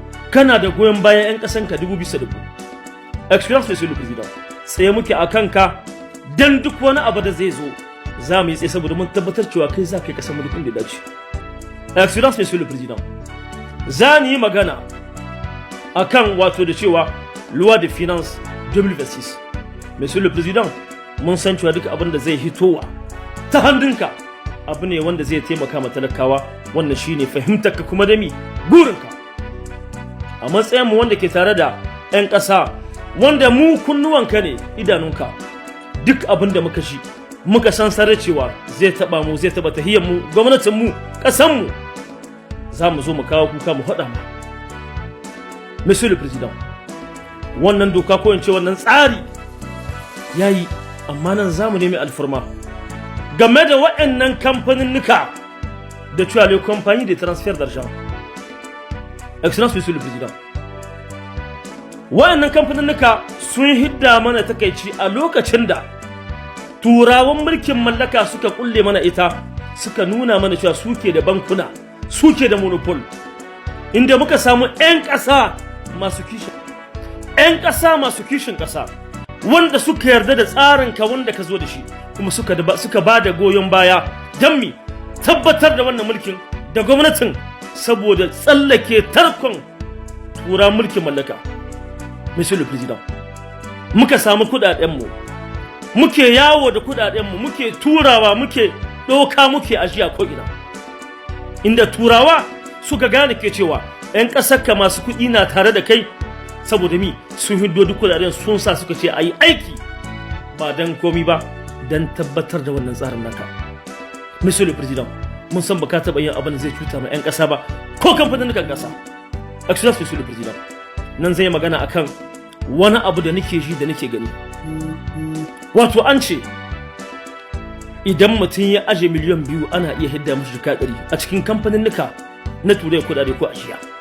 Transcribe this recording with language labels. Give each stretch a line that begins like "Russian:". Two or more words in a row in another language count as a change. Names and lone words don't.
Hausa: Kana da goyon bayan ƴan ƙasanka dubu bisa dubu.
French: Excellence Monsieur le Président.
Hausa: Tsaye muke a kanka dan duk wani abu da zai zo, za mu yi tsaye saboda mun tabbatar cewa kai za ka yi ƙasar mu duk inda ya dace.
French: Excellence Monsieur le Président.
Hausa: Za ni yi magana a kan wato da cewa
French: Loi de Finance deux mille vingt-six. Monsieur le Président,
Hausa: mun san cewa duk abin da zai hitowa ta hannunka abu ne wanda zai taimaka ma talakawa. Wannan shi ne fahimtarka kuma da mi burinka. A matsayinmu wanda ke tare da ƴan ƙasa, wanda mu kunnuwanka ne, idanunka, duk abin da muka shi, muka san sarai cewa zai taɓa mu, zai taɓa tahiyyarmu, gwamnatinmu, ƙasanmu, za mu zo mu kawo kuka mu faɗa ma.
French: Monsieur le Président,
Hausa: wannan doka ko in ce wannan tsari ya yi, amma nan za mu nemi alfarma game da waɗannan kamfaninnika da cewa
French: les compagnies de transfert d'argent. Excellence Monsieur le Président,
Hausa: waɗannan kamfaninnika sun hidda mana takaici a lokacin da turawan mulkin mallaka suka kulle mana ita, suka nuna mana cewa suke da bankuna, suke da monopol, inda muka samu ƴan ƙasa masu kishin, ƴan ƙasa masu kishin ƙasa, wanda suka yarda da tsarin ka wanda ka zo da shi, kuma suka da ba, suka ba da goyon baya don mi tabbatar da wannan mulkin da gwamnatin saboda tsallake tarkon tura mulkin mallaka.
French: Monsieur le Président,
Hausa: muka samu kuɗaɗenmu, muke yawo da kuɗaɗenmu, muke turawa, muke ɗauka, muke ajiya ko'ina. Inda turawa suka gane ke cewa ƴan ƙasarka masu kuɗi na tare da kai, saboda mi sun hiddo duk kuɗaɗen sun sa suka ce a yi aiki ba dan komi ba, dan tabbatar da wannan tsarin naka.
French: Monsieur le Président,
Hausa: mun san ba ka taɓa yin abin da zai cuta ma ƴan ƙasa ba, ko kamfanin ƙasa.
French: Excellence Monsieur le Président,
Hausa: nan zai magana akan wani abu da nake ji da nake gani. Wato an ce, idan mutum ya aje miliyan biyu, ana iya hidda mishi jika ɗari a cikin kamfaninnika na turai kuɗaɗe ko ajiya.